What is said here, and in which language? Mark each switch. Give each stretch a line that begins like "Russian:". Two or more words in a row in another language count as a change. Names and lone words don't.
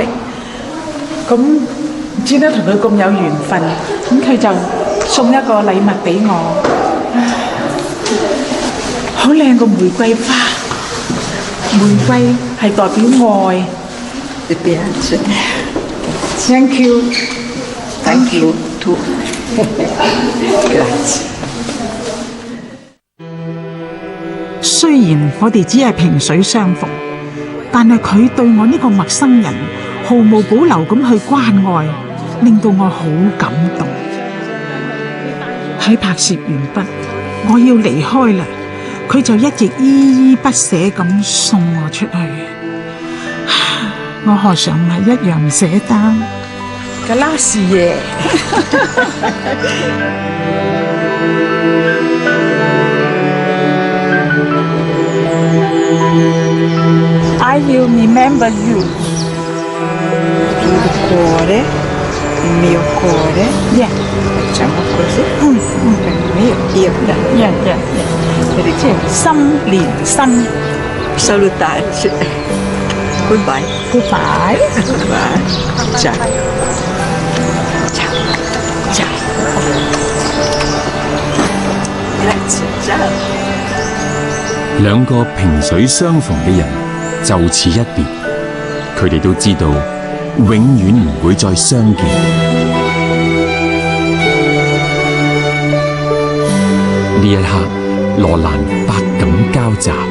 Cantonese: 咁唔知得同佢咁有緣分，咁佢就送一個禮物俾我。好靚個玫瑰花，玫瑰係代表愛。
English: Thank you. Thank you too.
Cantonese: 雖然我哋只係萍水相逢，但係佢對我呢個陌生人毫無保留咁去關愛，令到我好感動。喺拍攝完畢，我要離開啦，佢就一直依依不捨咁送我出去。我何嘗唔係一樣唔捨得嘅啦是嘢。
English: I will remember you.
Italian: Il cuore, il mio cuore.
English: Yeah.
Italian: Facciamo così. Io.
English: Yeah.
Cantonese: 即係心連心。
Italian: Salutarci. Goodbye.
English: Goodbye.
Italian: Goodbye. Ciao. Ciao. Grazie. Ciao.
Cantonese: 2 個萍水相逢嘅人就此一別，佢哋都知道永遠唔會再相見。呢一刻，羅蘭百感交集。